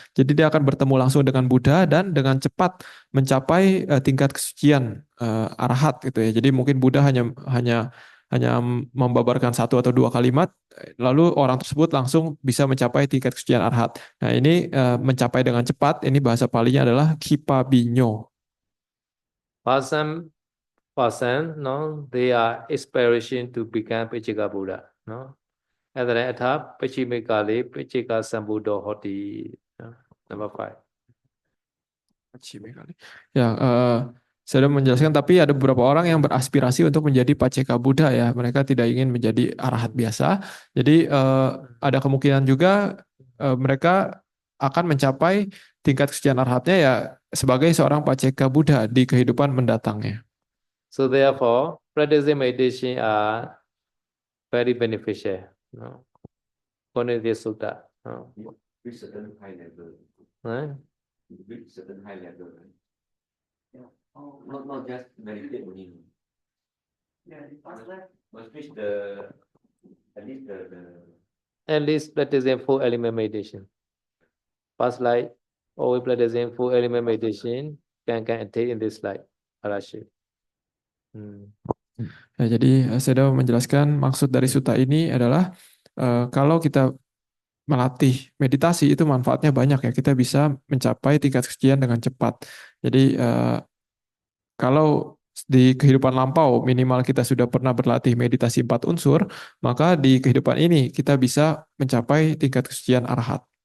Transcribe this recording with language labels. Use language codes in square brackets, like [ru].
[id] Jadi dia akan bertemu langsung dengan Buddha dan dengan cepat mencapai tingkat kesucian arahat gitu ya. Jadi mungkin Buddha hanya membabarkan satu atau dua kalimat, lalu orang tersebut langsung bisa mencapai tingkat kesucian arahat. Nah ini mencapai dengan cepat, ini bahasa palinya adalah Khipa Binyo. [en] Person, no, they are inspiration to become Pachika Buddha, no. And then [pi] atha Pachimikali, Pachika Sambuddha Hoti, [en] no? Number 5. [id] Ya, saya sudah menjelaskan, tapi ada beberapa orang yang beraspirasi untuk menjadi Paceka Buddha ya. Mereka tidak ingin menjadi arahat biasa. Jadi ada kemungkinan juga mereka akan mencapai tingkat kesucian arahatnya ya sebagai seorang Paceka Buddha di kehidupan mendatangnya. [en] So therefore, practicing meditation are very beneficial, no. Konidya Sutta, no. With certain high level. Right? With certain high level. Yeah. Oh, Not just meditate only. yeah, the past life. Must reach at least At least practicing 4 element meditation. Past life, always practicing 4 element meditation can attain in this life. Arashi. [id] Ya, jadi saya sudah menjelaskan maksud dari sutta ini adalah kalau kita melatih meditasi itu manfaatnya banyak ya. Kita bisa mencapai tingkat kesucian dengan cepat. Jadi kalau di kehidupan lampau minimal kita sudah pernah berlatih meditasi 4 unsur, maka di kehidupan ini kita bisa mencapai tingkat kesucian arahat.